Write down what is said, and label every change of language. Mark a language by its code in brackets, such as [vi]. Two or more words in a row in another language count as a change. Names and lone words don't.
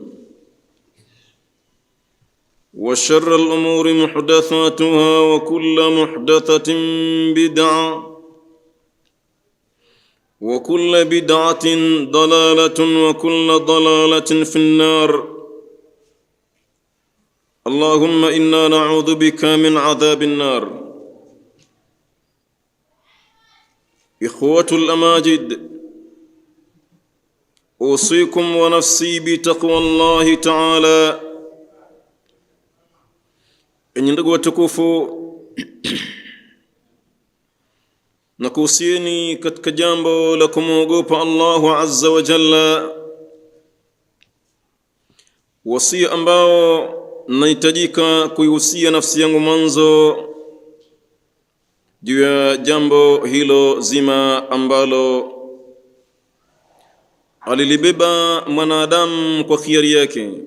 [ar] وشر الأمور محدثاتها وكل محدثة بدعة وكل بدعة ضلالة وكل ضلالة في النار اللهم إنا نعوذ بك من عذاب النار. إخوة الأماجد، أوصيكم ونفسي بتقوى الله تعالى. [sw] Enyi ndugu watukufu, nakuhusieni katika jambo la kumwogopa [ar] الله عز وجل, [sw] wasia ambao nahitajika kuihusia nafsi yangu mwanzo juu ya jambo hilo zima ambalo alilibeba mwanadamu kwa khiari yake.